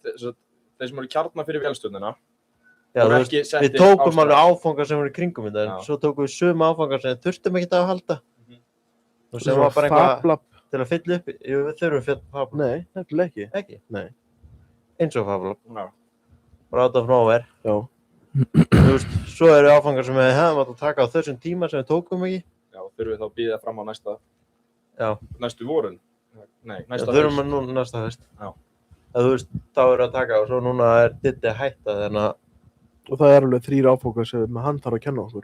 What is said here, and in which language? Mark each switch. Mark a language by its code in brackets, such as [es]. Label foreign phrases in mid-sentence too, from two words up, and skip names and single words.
[is] Já, þannig að þeir sem eru kjarnar fyrir vélstjórnina, Já, voru þú veist, ekki við settir tókum ástæður. alveg áfangar sem voru í kringum þetta, en Já. svo tókum við sömu áfangar sem við þurftum ekki að halda. Mhm. Og sem var bara eitthvað Fablab. til að fylla upp. Jú, við þurfum fablab. Nei, nefnilega ekki. Ekki? Nei. Eins og fablab. Já. [en] Bara out of nowhere. [is] Já. Þú veist, svo eru áfangar sem við hefðum átt að taka á þessum tíma sem við tókum ekki. Já, þurfum við þá að bíða fram á Já. næstu vorun. Nei, Já, næsta þurfum við nú næsta haust. Já. Þú veist, þá eru að taka og svo núna er Diddi að hætta þannig að Og það alveg 3 áfangar sem hann þarf að kenna okkur.